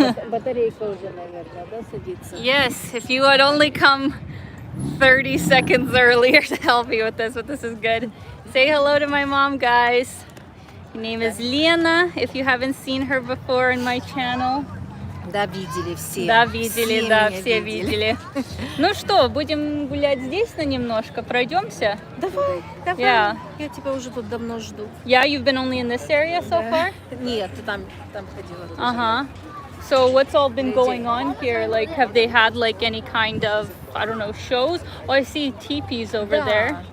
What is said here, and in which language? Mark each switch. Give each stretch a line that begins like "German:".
Russian: Батарейка уже, наверное, да, садится?
English: Yes, if you would only come 30 seconds earlier to help me with this, but this is good. Say hello to my mom, guys. Her name is Alina, if you haven't seen her before in my channel.
Russian: Да, видели все. Да, видели, да, меня все видели. Ну что, будем гулять здесь на немножко? Пройдемся? Давай, давай.
English: Yeah.
Russian: Я тебя уже тут давно жду.
English: Yeah, you've been only in this area so far?
Russian: Нет, ты там ходила. Uh-huh.
English: So what's all been going on here? Like, have they had like any kind of, I don't know, shows? Oh, I see teepees over there.